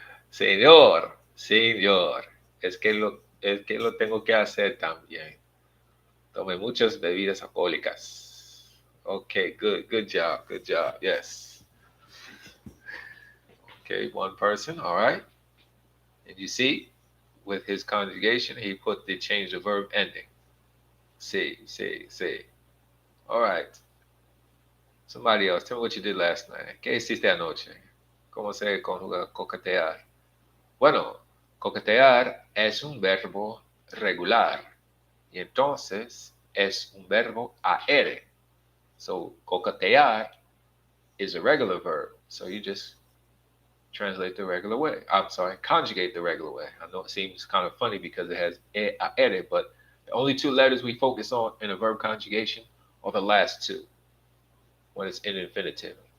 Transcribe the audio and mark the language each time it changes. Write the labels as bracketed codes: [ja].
[es] Señor, señor, es que lo tengo que hacer también. Tomé muchas bebidas alcohólicas. [en] Okay, good job, yes. Okay, one person, all right. And you see, with his conjugation, he put the change the verb ending. See. All right. Somebody else, tell me what you did last night. [es] ¿Qué hiciste anoche? ¿Cómo se conjuga coquetear? Bueno, coquetear es un verbo regular y entonces es un verbo AR. [en] So coquetear is a regular verb. So you just translate the regular way. I'm sorry, conjugate the regular way. I know it seems kind of funny because it has AR, but the only two letters we focus on in a verb conjugation are the last two when it's in infinitive.